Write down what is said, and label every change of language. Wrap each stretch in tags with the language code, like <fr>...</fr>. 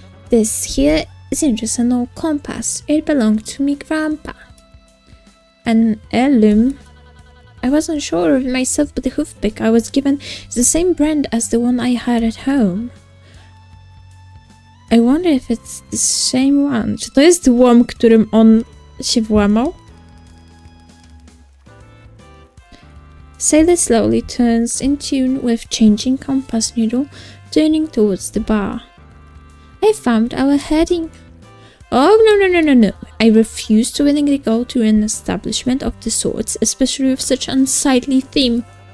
<en>This here isn't just an old compass. It belonged to me grandpa. An heirloom. I wasn't sure of it myself, but the hoofpick I was given is the same brand as the one I had at home. I wonder if it's the same one.</en> <pl>Czy to jest łom, którym on się włamał?</pl> <en>Sailor slowly turns in tune with changing compass needle, turning towards the bar. I found our heading. Oh, no. I refuse to willingly go to an establishment of the sorts, especially with such unsightly theme.</en>